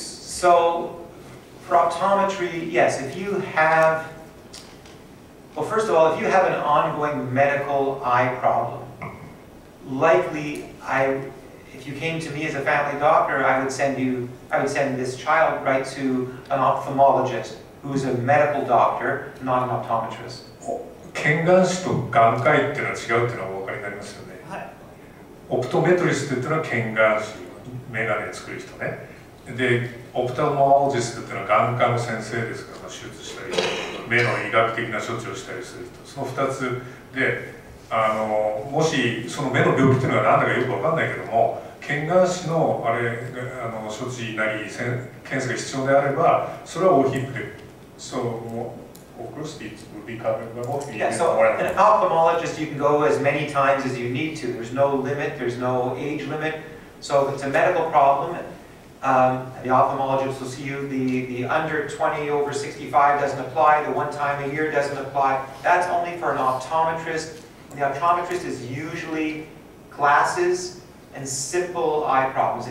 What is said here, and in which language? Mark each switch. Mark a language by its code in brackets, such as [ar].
[en] So for optometry, yes, if you have, well, first of all, if you have an ongoing medical eye problem, likely if you came to me as a family doctor, I would send this child right to an ophthalmologist who is a medical doctor, not an optometrist. [ja] 見眼視と眼科医っていうのは違うっていうのはお分かりになりますよね。はい。オプトメトリストっていうのは見眼視、眼鏡作る人ね。で、オプタルモロジストっていうのは眼科の先生ですから、手術したり、目の医学的な処置をしたりする人。その2つで、もしその目の病気っていうのは何だかよく分かんないけども、見眼視の処置なり検査が必要であれば、それは大ヒップで、 [en] of course, it would be covered by both. Yeah, so an ophthalmologist, you can go as many times as you need to. There's no limit, there's no age limit. So if it's a medical problem, the ophthalmologist will see you. The under 20 over 65 doesn't apply. The one time a year doesn't apply. That's only for an optometrist. The optometrist is usually glasses and simple eye problems.